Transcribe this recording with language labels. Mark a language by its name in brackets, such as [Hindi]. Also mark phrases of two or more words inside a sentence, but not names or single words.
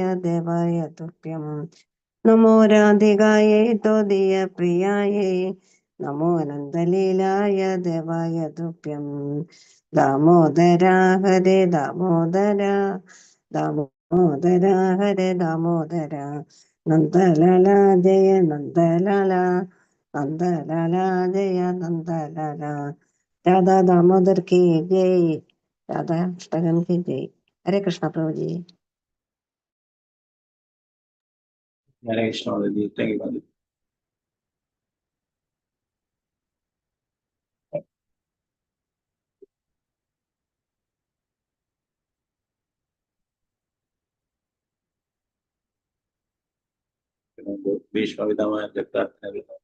[Sanskrit] ദേവായ തുഭ്യം നമോ രാധികായേ ത്വദീയ പ്രിയായേ നമോ അനന്തലീലായ ദേവായ തുഭ്യം ദാമോദര ഹരേ ദാമോദര ദാമോദര ഹരേ ദാമോദര നന്ദലാല ജയ നന്ദലാല നന്ദലാല ജയ നന്ദലാല [Hindi] राधा दामोदर की जय राधा अष्टकम की जय। हरे कृष्ण प्रभु जी। हरे कृष्ण जी। [English] thank you. [Hindi] भीष्म पितामह प्रार्थना